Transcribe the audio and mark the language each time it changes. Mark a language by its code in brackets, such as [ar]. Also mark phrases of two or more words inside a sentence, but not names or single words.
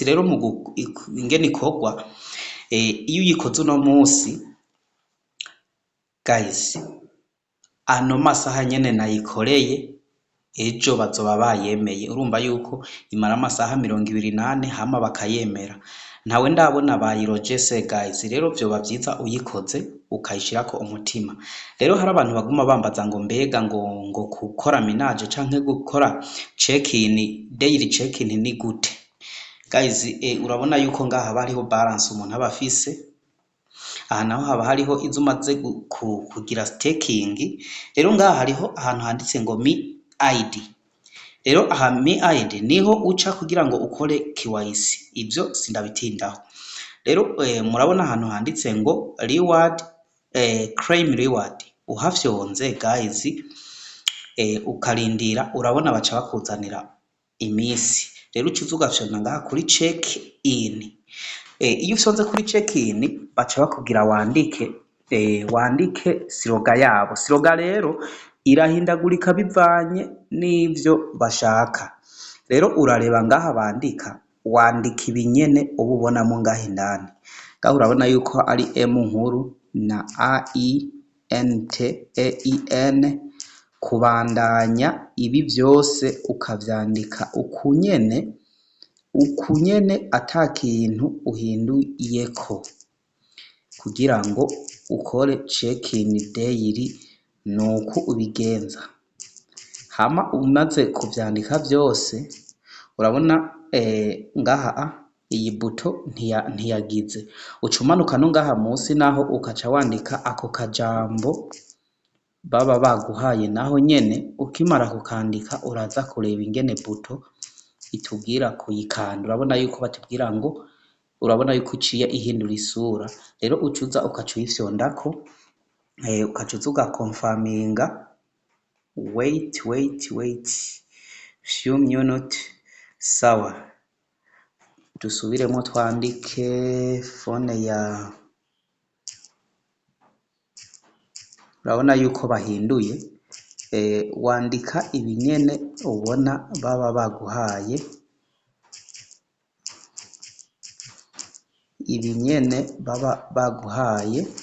[rn] Rero mu ingene ikorwa iyo uyikoze uno munsi guys, ano masaha nyene nayikoreye ejo bazoba bayemeye. Urumva yuko imara amasaha 28 hama bakayemera. Ntawe ndabona bayirojese guys. Rero vyoba vyiza uyikoze ukayishirako umutima. Rero hari abantu baguma bambaza ngo mbega ngo gukora minage canke gukora check-in, [en] daily check-in [rn] ni gute guys? Urabona yuko ngaha haba hariho balance umuntu aba afise, aha naho haba hariho izo umaze kugira staking. Rero ngaha hariho ahantu handitse ngo Mi ID. Rero aha Mi ID niho uca kugira ngo ukore KYC. Ivyo sindabitindaho. Rero murabona ahantu handitse ngo reward, [en] claim reward. [rn] Uhafyonze guys ukarindira urabona baca bakuzanira imisi. Rero ucuza ugafyona ngaha kuri check in. Iyo ufyonze kuri check in baca bakubwira wandike siroga yabo. Siroga rero irahindagurika bivanye n'ivyo bashaka. Rero urareba ngaha bandika, wandika ibinyene ububonamo ngaha indani. Ngaho urabona yuko ari M nkuru na AENTEIN. Kubandanya ibi vyose ukavyandika ukunyene atakintu uhinduyeko kugira ngo ukore [en] check-in daily. [rn] Nuko ubigenza hama umaze kuvyandika vyose urabona ngaha iyi buto ntiyagize. Ucumanuka no ngaha munsi naho ukaca wandika ako kajambo baba baguhaye naho nyene. Ukimara kukandika uraza kureba ingene buto itubwira kuyikanda. Urabona yuko batubwira ngo urabona yuko iciye ihindura isura. Rero ucuza ukaca uyifyondako ukacuza ugakonfaminga. [en] Wait few minutes. [rn] Sawa, dusubiremo twandike phone ya. Urabona yuko bahinduye. Wandika ibinyene ubona baba baguhaye, ibinyene baba baguhaye.